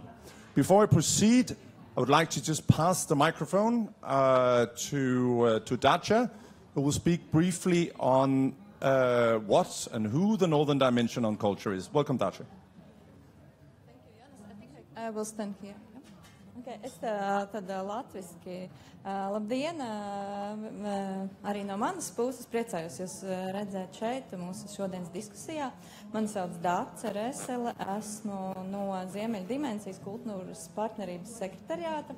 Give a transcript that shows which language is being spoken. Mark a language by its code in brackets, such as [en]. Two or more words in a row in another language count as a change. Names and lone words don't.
[en] Before I proceed, I would like to just pass the microphone to Dacia, who will speak briefly on what and who the Northern Dimension on Culture is. Welcome, Dacia. Thank you, Jonas. I think I will stand here. [lv] Okay, es tad latviski. Labdien, arī no manas puses priecājos jūs redzēt šeit mūsu šodienas diskusijā. Mani sauc Dace Resele, esmu no Ziemeļu dimensijas kultūras partnerības sekretariāta.